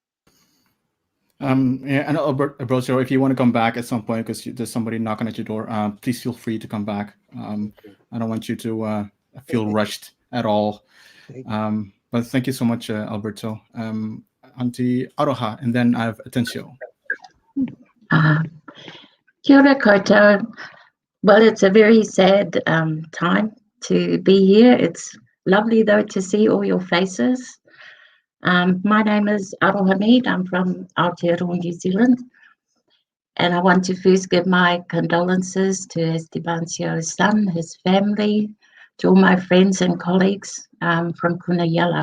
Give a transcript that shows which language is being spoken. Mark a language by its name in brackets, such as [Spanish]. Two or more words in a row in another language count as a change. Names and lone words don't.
[English] Yeah, and Alberto, if you want to come back at some point because there's somebody knocking at your door, please feel free to come back. I don't want you to feel rushed at all. But thank you so much, Alberto. Auntie Aroha, and then I have Atencio. [Māori] Kia ora koutou. [English] Well, it's a very sad time to be here. It's lovely, though, to see all your faces. My name is Aroha Mead. I'm from Aotearoa, New Zealand. And I want to first give my condolences to Estebancio's son, his family, to all my friends and colleagues from Kuna Yala.